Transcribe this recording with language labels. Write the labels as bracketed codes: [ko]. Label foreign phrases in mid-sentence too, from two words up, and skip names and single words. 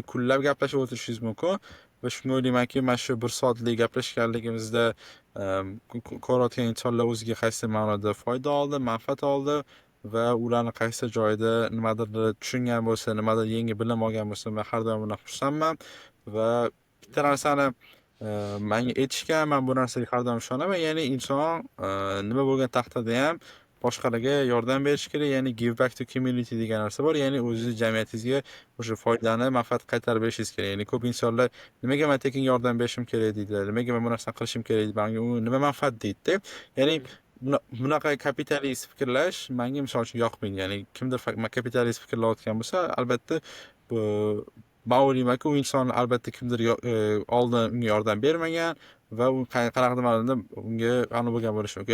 [uz] Kunlab gaplashib o'tirishingiz mumkin. Va shunga o'ylaymanki, mana shu 1 soatlik gaplashganligimizda ko'rayotgan insonlar o'ziga qaysi ma'noda foyda oldi, manfaat oldi va ularni qaysi joyda nimadir tushungan bo'lsa, nimadir yangi bilim olgan bo'lsa, men har doim bundan xursandman va bitta narsani menga aytishgan, men bu narsaga har doim ishonaman. Ya'ni inson nima bo'lgan taqdirda ham boshqalarga yordam berish kerak. Ya'ni [en] give back to community [uz] degan narsa bor. Ya'ni o'zingiz jamiyatingizga o'sha foydani, manfaat qaytarib berishingiz kerak. Ya'ni ko'p insonlar nimaga men tekin yordam berishim kerak deydilar, nimaga men bu narsani qilishim kerak deydi, menga u nima manfaat deydi. Ya'ni bunaqa kapitalist fikrlash menga misol uchun yoqmaydi. Ya'ni kimdir kapitalist fikrlayotgan bo'lsa, albatta bu men o'ylaymanki, u inson albatta kimdir oldin unga yordam bermagan va u qanaqadir ma'noda unga aniq bo'lgan bo'lishi mumkin.